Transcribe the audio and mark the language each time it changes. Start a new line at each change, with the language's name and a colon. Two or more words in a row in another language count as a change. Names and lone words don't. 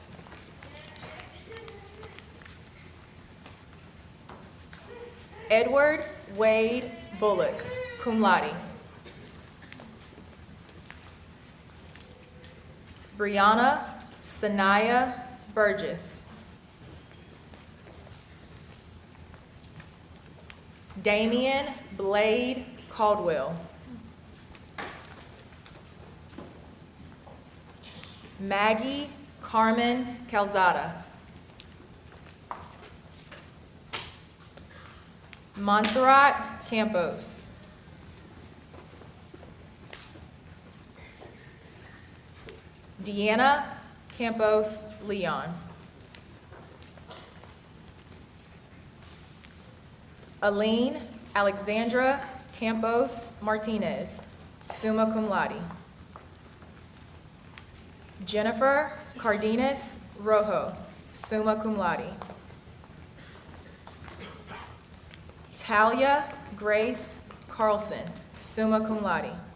English: Edward Wade Bullock,
Latin: cum laude.
English: Brianna Sanaya Burgess. Damian Blade Caldwell. Maggie Carmen Calzada. Montserrat Campos. Deanna Campos Leon. Aline Alexandra Campos Martinez,
Latin: summa cum laude.
English: Jennifer Cardenas Rojo,
Latin: summa cum laude.
English: Talia Grace Carlson,
Latin: summa cum laude.